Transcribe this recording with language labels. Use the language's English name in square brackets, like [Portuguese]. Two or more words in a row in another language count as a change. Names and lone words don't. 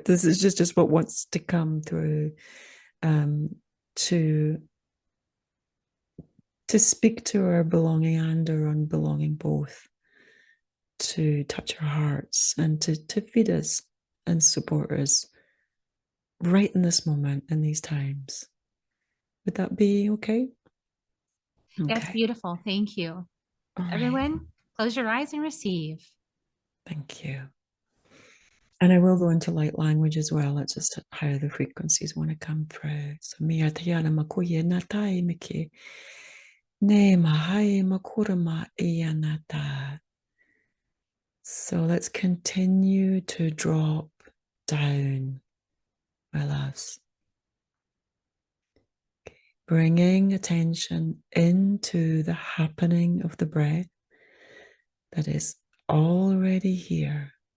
[English] This is just what wants to come through, to speak to our belonging and our unbelonging both, to touch our hearts and to feed us and support us right in this moment, in these times. Would that be okay? That's Okay. beautiful. Thank you. All right. Everyone, close your eyes and receive. Thank you. And I will go into light language as well. It's just how the frequencies want to come through. So mia tiana makuye natai miki. Ne mahai makurama ianata. So let's continue to drop down, my loves. Bringing attention into the happening of the breath that is already here.